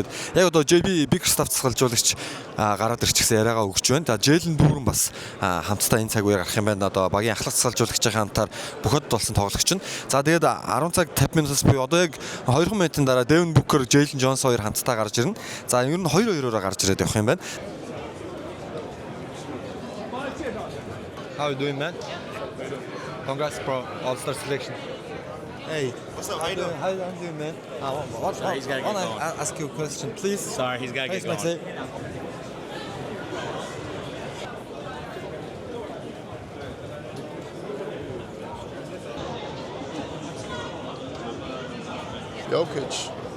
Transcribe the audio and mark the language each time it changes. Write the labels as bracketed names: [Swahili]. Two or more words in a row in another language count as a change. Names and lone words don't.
[Mongolian] Тэгээд яг одоо JB Bickerstaff цэцгэлжуулагч гараад ирчихсэн яриагаа өгч байна. За Jalen Duren бас хамтдаа энэ цаг үеэр гарах юм байна. Одоо багийн ахлах цэцгэлжуулагчийн хамтаар бүх одод болсон тоглогч нь. За тэгээд 10 цаг 50 минутаас буюу одоо яг 2 минутын дараа Devin Booker, Jalen Jones хоёр хамтдаа гарч ирнэ. За ер нь 2-2-оор гарч ирээд явах юм байна. [English] How are you doing, man? Congrats, bro. All-Star selection. Hey. What's up? How you doing? How you doing, man? He's gotta get going. Ask you a question, please. Sorry, he's gotta get going. Jokic.